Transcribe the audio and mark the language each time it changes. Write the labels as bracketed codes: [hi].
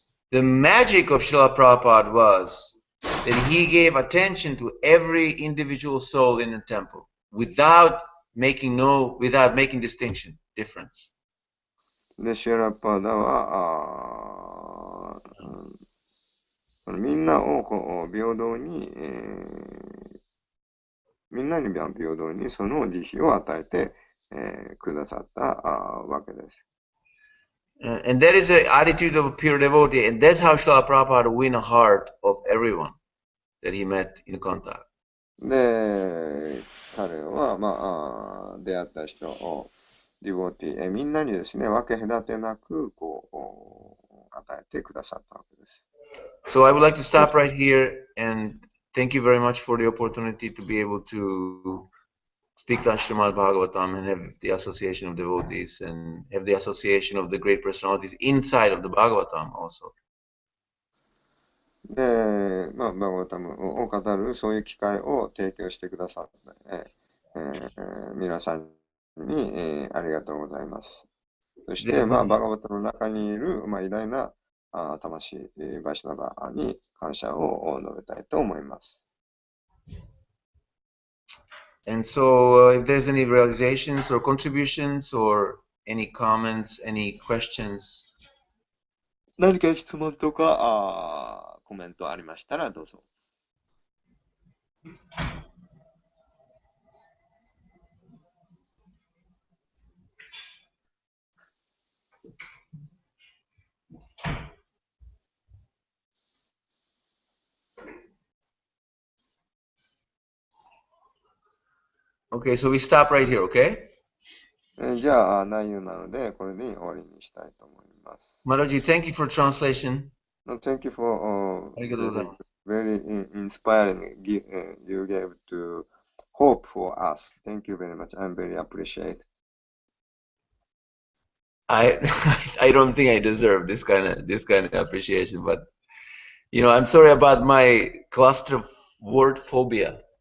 [en] The magic of Srila Prabhupada was that he gave attention to every individual soul in the temple without making distinction, difference. [ja] で、シュラパダは、みんなを平等に、みんなに平等にその慈悲を与えて、くださったわけです。 [en] And that is the attitude of a pure devotee, and that's how Srila Prabhupada win a heart of everyone that he met in contact. [ja] で、彼は、出会った人を、ディボティ、みんなにですね、分け隔てなく、与えてくださったわけです。 [en] So I would like to stop right here and thank you very much for the opportunity to be able to speak to Srimad Bhagavatam and have the association of devotees and have the association of the great personalities inside of the Bhagavatam also. [ja] で、バガバタムを語るそういう機会を提供してくださった、皆さんに、ありがとうございます。そして、バガバタの中にいる、偉大な魂、バシナバに感謝を述べたいと思います。 [en] And so, if there's any realizations or contributions or any comments, any questions. [ja] 何か質問とかコメントありましたらどうぞ。 [en] Okay, so we stop right here, okay? [ja] じゃあ、内容なので、これで終わりにしたいと思います。 [en] Mataji, thank you for translation. No, thank you for [ja] ありがとうございます。 [en] very inspiring you gave to hope for us. Thank you very much. I'm very appreciate. I I don't think I deserve this kind of appreciation, but I'm sorry about my cluster word phobia.